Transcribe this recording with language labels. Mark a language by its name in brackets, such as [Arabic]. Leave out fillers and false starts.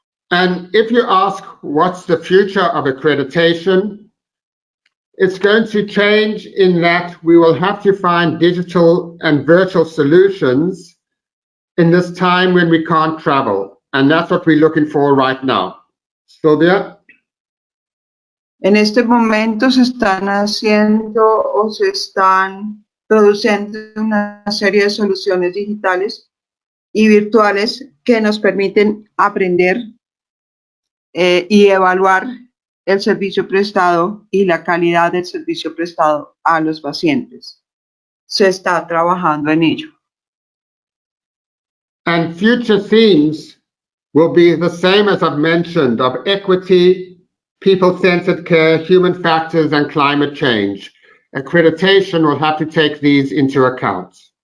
[English] And if you ask what's the future of accreditation, it's going to change in that we will have to find digital and virtual solutions in this time when we can't travel. And that's what we're looking for right now. Sylvia? [Spanish] En este momento se están haciendo o se están produciendo una serie de soluciones digitales y virtuales que nos permiten aprender y evaluar el servicio prestado y la calidad del servicio prestado a los pacientes. Se está trabajando en ello. [English] And future themes will be the same as I've mentioned, of equity, people-centered care, human factors, and climate change. Accreditation will have to take these into account.